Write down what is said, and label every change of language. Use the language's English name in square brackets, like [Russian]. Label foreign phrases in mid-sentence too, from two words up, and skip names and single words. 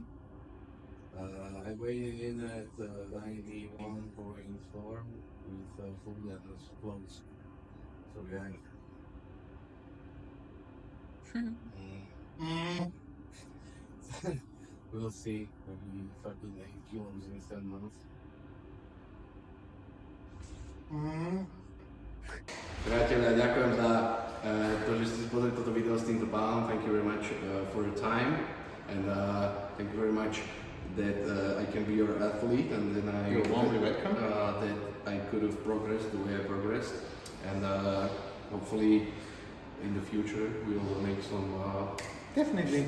[English] I weighed in at 91.4 with full leathers clothes. So yeah. We'll see. Maybe 38 kilos in 7 months. [Slovak] Priatelia, ďakujem za to, že ste si pozreli toto video s týmto pánom. [English] Thank you very much for your time. And thank you very much that I can be your athlete, and then You're warmly welcome. That I could have progressed the way I progressed, and hopefully in the future we'll make some Definitely.